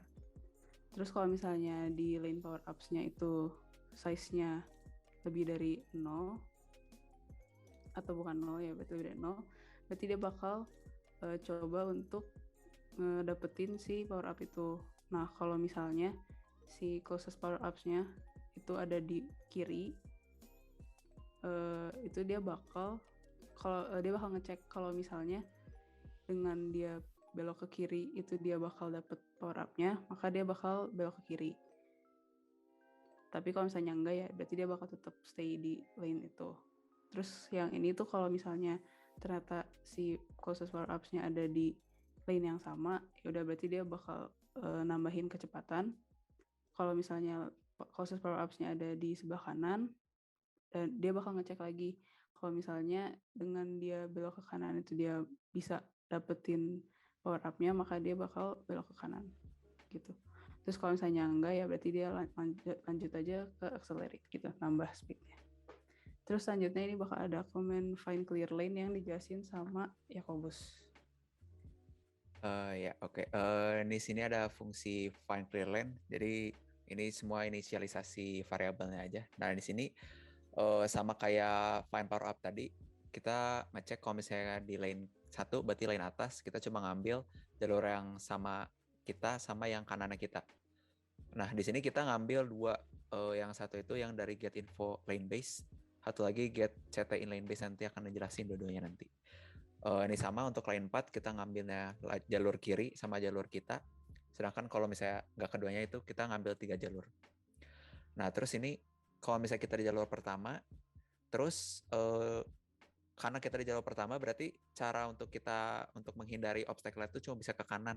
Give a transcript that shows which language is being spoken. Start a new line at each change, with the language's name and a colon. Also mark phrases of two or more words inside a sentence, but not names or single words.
Indonesian: Terus kalau misalnya di
English: lane power ups-nya
Indonesian: itu size-nya lebih dari 0 atau bukan 0 ya, berarti lebih dari 0, berarti dia bakal coba untuk dapetin si
English: power up
Indonesian: itu. Nah, kalau misalnya si
English: closest power ups-nya
Indonesian: itu ada di kiri, itu dia bakal ngecek kalau misalnya dengan dia belok ke kiri itu dia bakal dapet
English: power up-nya,
Indonesian: maka dia bakal belok ke kiri. Tapi kalau misalnya enggak ya, berarti dia bakal tetap stay di lane itu. Terus yang ini tuh kalau misalnya ternyata si
English: closest power ups-nya
Indonesian: ada di lane yang sama, ya udah berarti dia bakal nambahin kecepatan. Kalau misalnya
English: closest power ups-nya
Indonesian: ada di sebelah kanan, dan dia bakal ngecek lagi kalau misalnya dengan dia belok ke kanan itu dia bisa dapetin
English: power up-nya,
Indonesian: maka dia bakal belok ke kanan gitu. Terus kalau misalnya enggak ya berarti dia lanjut aja ke accelerate gitu, nambah speednya. Terus selanjutnya ini bakal ada
English: command find clear lane
Indonesian: yang dijelasin sama Yakobus. Ya, oke. Di sini ada fungsi
English: find clear lane.
Indonesian: Jadi ini semua inisialisasi variabelnya aja. Nah, di sini sama kayak
English: find power up
Indonesian: tadi, kita ngecek kalau misalnya di lane 1 berarti lane atas, kita cuma ngambil jalur yang sama kita sama yang kanannya kita. Nah, di sini kita ngambil dua, yang satu itu yang dari
English: get info lane base,
Indonesian: satu lagi
English: get ct in lane base,
Indonesian: nanti akan ngejelasin dua-duanya nanti. Ini sama untuk lane 4 kita ngambilnya jalur kiri sama jalur kita, sedangkan kalau misalnya nggak keduanya itu kita ngambil 3 jalur. Nah, terus ini kalau misalnya kita di jalur pertama, terus karena kita di jalur pertama berarti cara untuk kita untuk menghindari obstacle itu cuma bisa ke kanan.